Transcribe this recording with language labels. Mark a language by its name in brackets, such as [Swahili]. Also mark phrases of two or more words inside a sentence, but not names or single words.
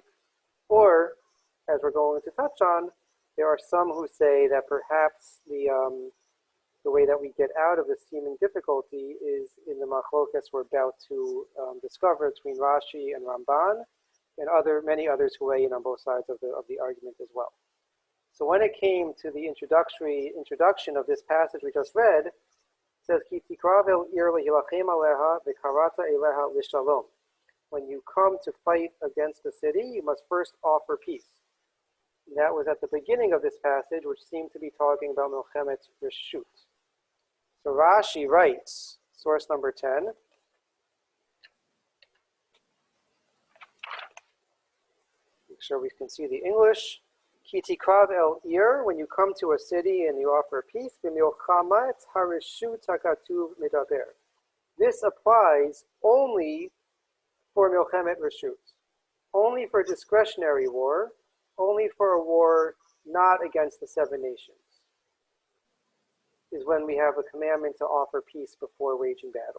[English] Or, as we're going to touch on, there are some who say that perhaps the way that we get out of this seeming difficulty is in the machlokas we're about to discover between Rashi and Ramban, and many others who weigh in on both sides of the argument as well. So when it came to the introduction of this passage we just read, it says, [Hebrew] כי תקרב אל עיר להלחם עליה וקראת אליה לשלום. [English] When you come to fight against the city, you must first offer peace. And that was at the beginning of this passage, which seemed to be talking about [Hebrew] מלחמת רשות. [English] So Rashi writes, source number 10, make sure we can see the English. [Hebrew] כי תקרב אל עיר, [English] when you come to a city and you offer peace, [Hebrew] במלחמת הרשות הכתוב מדבר. [English] This applies only for [Hebrew] מלחמת רשות, [English] only for discretionary war, only for a war not against the seven nations, is when we have a commandment to offer peace before waging battle.